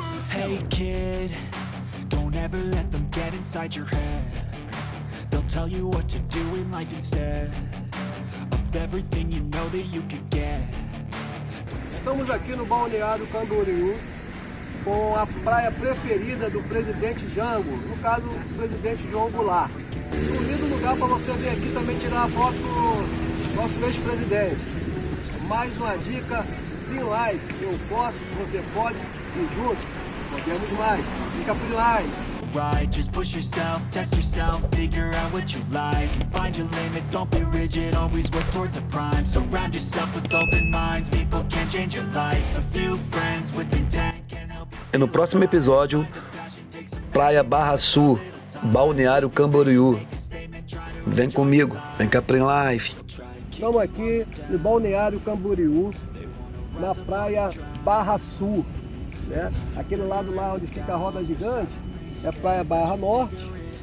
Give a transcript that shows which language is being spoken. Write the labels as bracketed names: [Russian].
[English] Hey kid, don't ever let them get inside your head. They'll tell you what to do in life instead of everything you know that you could get. [Portuguese] Estamos aqui no Balneário Camboriú com a praia preferida do presidente Jango, no caso o presidente João Goulart. Um lindo lugar para você vir aqui também tirar a foto do nosso ex-presidente. Mais uma dica, PRIN Life, eu posso, você pode e juntos podemos mais. Fica PRIN Life. [English] Right, just push yourself, test yourself, figure out what you like and find your limits, don't be rigid, always work towards a prime. Surround yourself with open minds, people can change your life. A few friends with intent can help you. [Portuguese] E no próximo episódio, Praia Barra Sul, Balneário Camboriú. Vem comigo, vem com a PRIN Life. Estamos aqui no Balneário Camboriú, na praia Barra Sul, né? Aquele lado lá onde fica a roda gigante é a praia Barra Norte.